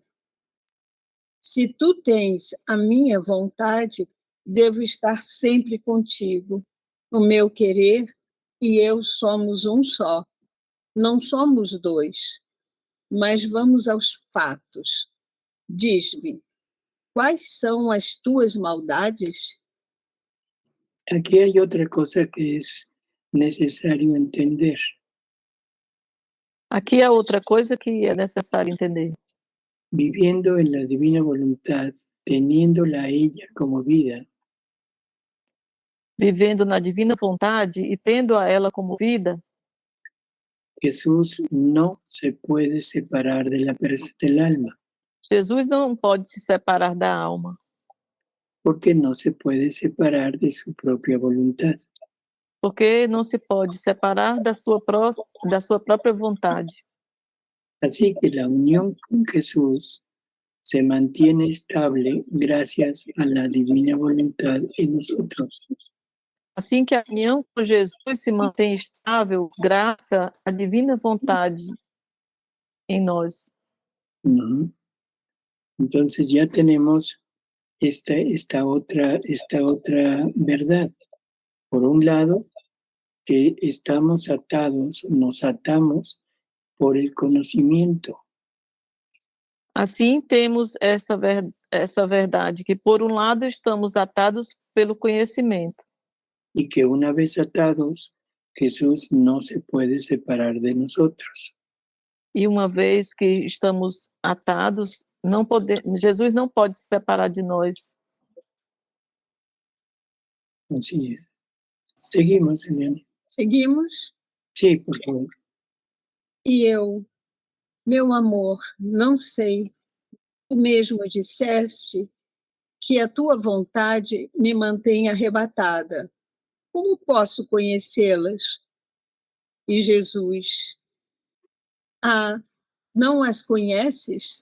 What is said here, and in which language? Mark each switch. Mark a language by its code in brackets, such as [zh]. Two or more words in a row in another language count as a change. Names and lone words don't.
[pt] Se tu tens a minha vontade, devo estar sempre contigo. O meu querer e eu somos um só. Não somos dois. Mas vamos aos fatos. Diz-me, quais são as tuas maldades? [es] Aquí hay otra cosa que es necesario entender. [pt] Aqui é outra coisa que é necessário entender. [es] Viviendo en la divina voluntad, teniéndola a ella como vida, [pt] Vivendo na divina vontade e tendo a ela como vida, [es] Jesús no se puede separar del alma, [pt] Jesus não pode se separar da alma, [es] porque no se puede separar de su propia voluntad. [pt] porque não se pode separar da sua própria vontade. [es] Así que la unión con Jesús se mantiene estable gracias a la divina voluntad en nosotros. [pt] Assim que a união com Jesus se mantém estável graças à divina vontade em nós. Uh-huh. [es] Entonces ya tenemos esta otra verdad. Por un lado, que estamos atados, nos atamos por el conocimiento. [pt] Assim temos essa verdade, que por um lado estamos atados pelo conhecimento. [es] Y que una vez atados, Jesús no se puede separar de nosotros. [pt] E uma vez que estamos atados, Jesus não pode se separar de nós. [es] Así es. Seguimos, Eliane. [pt] Seguimos? [es] Sí, por favor. [pt] E eu, meu amor, não sei. Tu mesmo disseste que a tua vontade me mantém arrebatada. Como posso conhecê-las? E Jesus: ah, não as conheces?